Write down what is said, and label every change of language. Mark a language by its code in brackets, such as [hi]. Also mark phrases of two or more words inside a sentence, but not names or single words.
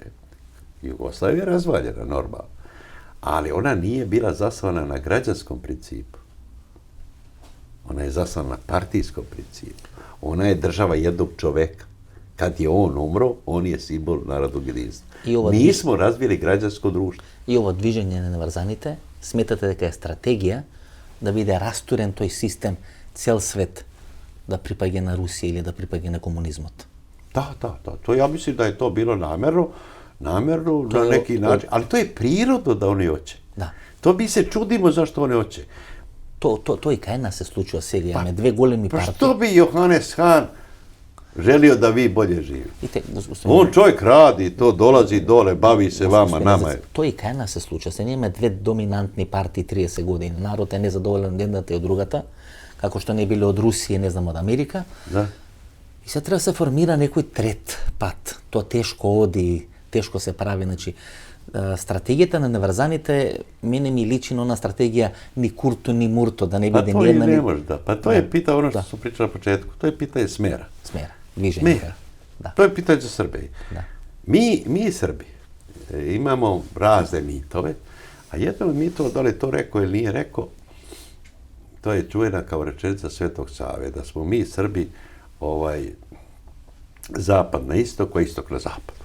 [sr] Jugoslavija je razvaljena, normalno. Ali ona nije bila zasnovana na građanskom principu. Ona je zasnovana na partijskom principu. Ona je država jednog čoveka. Kad je on umro, on je simbol narodnog jedinstva. Mi smo razvili građansko društvo. I ovo [mk] движење на неврзаните, сметате дека е стратегија да биде растурен тој систем, цел свет да припаѓа на Русија или да припаѓа на комунизмот? [sr] Da. To ja mislim da je to bilo namerno na neki način, ali to je prirodno da oni hoće. Da. To mi se čudimo zašto oni hoće. [mk] To и кај нас се случува сега, имаме две големи партии. [sr] Pa što bi Johannes Hahn želio da vi bolje živite? On čovjek radi, to dolazi dole, bavi se vama, nama je. [mk] To и кај нас се случува. Се имаме две доминантни партии 30 години. Народ е незадоволен од едната и од другата, како што не биле од Русија, не знам, од Америка. Да. И се треба да се формира некој трет пат. Тоа тешко оди, тешко се прави, значи стратегијата на неврзаните мене ми личи на стратегија ни курто ни мурто, да не биде ни една ни... [sr] Pa to i ne može, da. Pa to je pitanje, ono što su pričali na početku, to je pitanje smera. Smera, движење. Da. To je pitanje za Srbije. Da. Mi Srbi imamo razne mitove, a jedan od mitova, da li je to rekao ili nije rekao, to je čuvena kao rečenica Svetog Save, da smo mi Srbi zapad na istok, a istok na zapad.